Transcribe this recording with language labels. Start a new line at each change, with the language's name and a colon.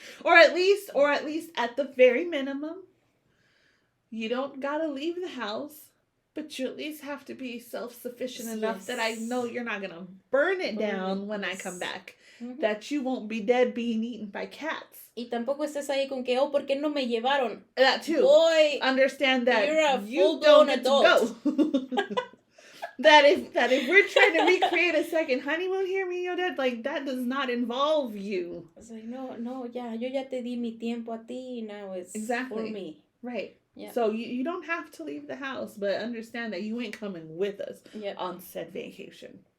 English: or at least at the very minimum, you don't gotta leave the house, but you at least have to be self-sufficient enough that I know you're not gonna burn it down when I come back. That you won't be dead being eaten by cats.
Spanish: Y tampoco estés ahí con que, ¿por qué no me llevaron?
English: That too. Boy, understand that you're a you don't get adult. to go. That if we're trying to recreate a second honeymoon here, me and your dad, like, that does not involve you. It's like,
Spanish: no, ya, yo ya te di mi tiempo a ti,
English: now it's for me. Right. Yeah. So you don't have to leave the house, but understand that you ain't coming with us on said vacation.